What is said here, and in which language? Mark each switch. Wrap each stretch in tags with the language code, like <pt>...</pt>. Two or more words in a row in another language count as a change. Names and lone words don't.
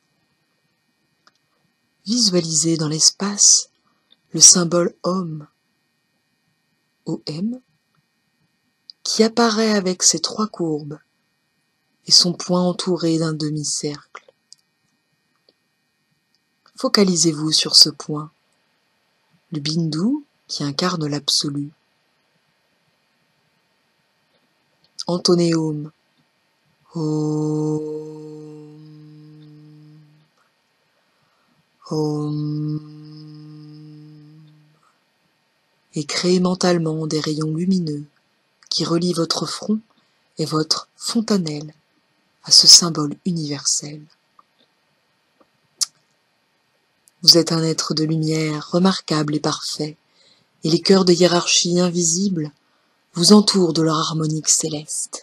<fr>Visualisez dans l'espace le symbole Om, OM, qui apparaît avec ses trois courbes et son point entouré d'un demi-cercle. Focalisez-vous sur ce point, le Bindu qui incarne l'absolu. Entonnez Om.</fr> <sa>Om. Om.</sa> <fr>Et créez mentalement des rayons lumineux qui relient votre front et votre fontanelle à ce symbole universel. Vous êtes un être de lumière remarquable et parfait, et les cœurs de hiérarchie invisibles vous entourent de leur harmonique céleste.</fr>